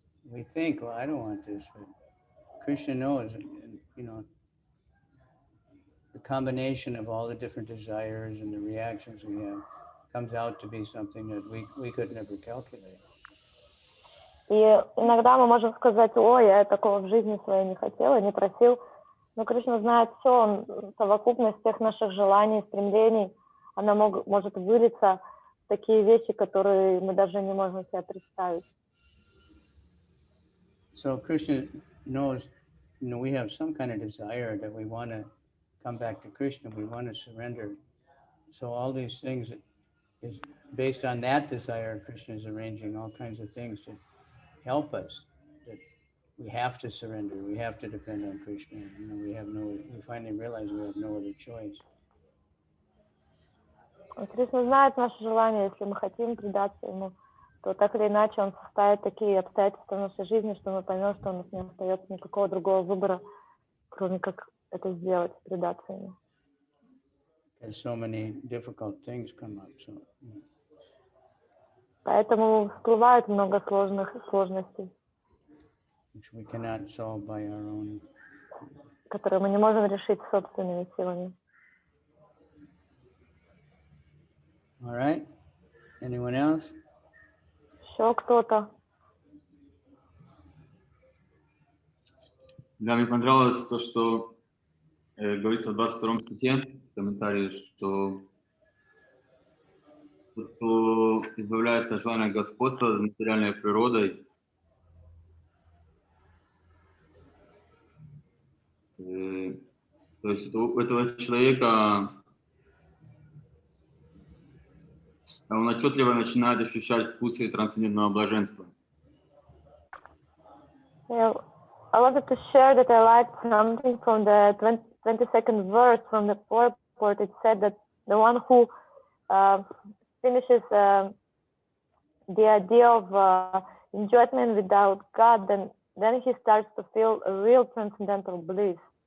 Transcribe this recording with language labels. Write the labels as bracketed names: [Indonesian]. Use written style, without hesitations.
[English] We think, well, I don't want this, but Krishna knows, the combination of all the different desires and the reactions we have comes out to be something that we could never calculate. [Russian] И иногда мы можем сказать, ой, я такого в жизни своей не хотела, не просил. Но Кришна знает все, он совокупность всех наших желаний, стремлений, она может вылиться в такие вещи, которые мы даже не можем себе представить. [English] So Krishna knows, we have some kind of desire that we want to come back to Krishna, we want to surrender So all these things is based on that desire. Krishna is arranging all kinds of things to help us. That we have to surrender. We have to depend on Krishna. You know, we finally realize we have no other choice. [Russian] Кришна знает наше желание, если мы хотим предаться Ему, то так или иначе Он составит такие обстоятельства в нашей жизни, что мы поймем, что у нас не остается никакого другого выбора, кроме как это сделать, предаться Ему. [English] Because so many difficult things come up. So, [Russian] Поэтому всплывает много сложностей, [English] which we cannot solve by our own. [Russian] которые мы не можем решить собственными силами. [English] All right. Anyone else? [Russian] Еще кто-то? Да, мне понравилось то, что говорится в 22 стихе в комментарии, что тот, кто избавляется от желания господства над материальной природой, то есть у этого человека он отчетливо начинает ощущать вкусы трансцендентного блаженства. [English] Yeah, I wanted to share that I liked something from the 22nd verse from the purport. It said that the one who finishes the idea of enjoyment without God, then he starts to feel a real transcendental bliss.